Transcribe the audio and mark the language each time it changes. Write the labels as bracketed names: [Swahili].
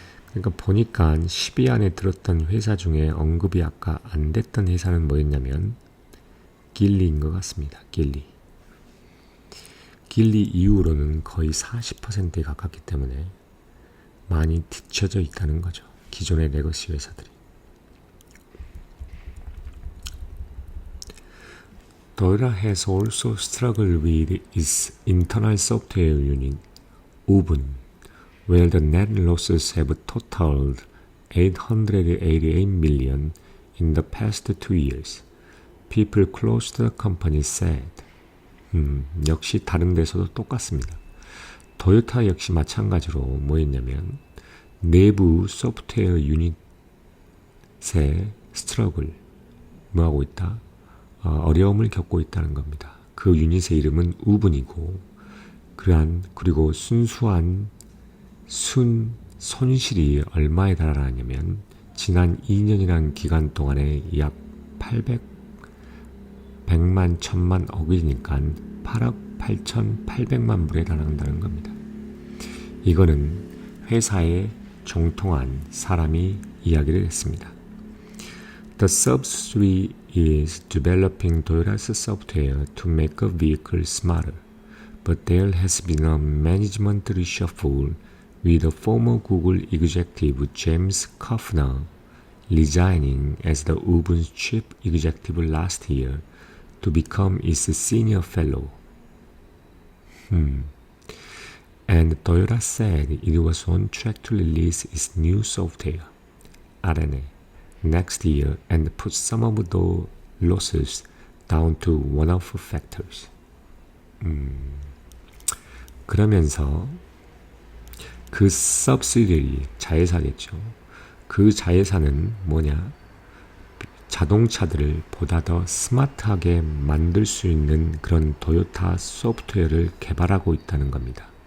[Korean] 그러니까 보니까 10위 안에 들었던 회사 중에 언급이 아까 안 됐던 회사는 뭐였냐면 길리인 것 같습니다. 길리 이후로는 거의 40%에 가깝기 때문에 많이 뒤쳐져 있다는 거죠. 기존의 레거시 회사들이. [English] Toyota has also struggled with its internal software unit, Ubun, where the net losses have totaled 888 million in the past 2 years. People close to the company said. [Korean] 역시 다른 데서도 똑같습니다. 토요타 역시 마찬가지로 뭐였냐면 내부 소프트웨어 유닛의 스트러글, 뭐하고 있다? 어려움을 겪고 있다는 겁니다. 그 유닛의 이름은 우분이고, 그리고 순수한 손실이 얼마에 달하냐면 지난 2년이라는 기간 동안에 약 100만 1000만 억이니까 8억 8,800만 불에 달한다는 겁니다. 이거는 회사에 종통한 사람이 이야기를 했습니다. [English] The subsidiary is developing Toyota's software to make a vehicle smarter, but there has been a management reshuffle with the former Google executive James Kofner resigning as the Ubun's chief executive last year to become its senior fellow. And Toyota said it was on track to release its new software, RNA, next year and put some of the losses down to one-off factors. [Korean] 그러면서 그 subsidiary, 자회사겠죠. 그 자회사는 뭐냐? 자동차들을 보다 더 스마트하게 만들 수 있는 그런 토요타 소프트웨어를 개발하고 있다는 겁니다.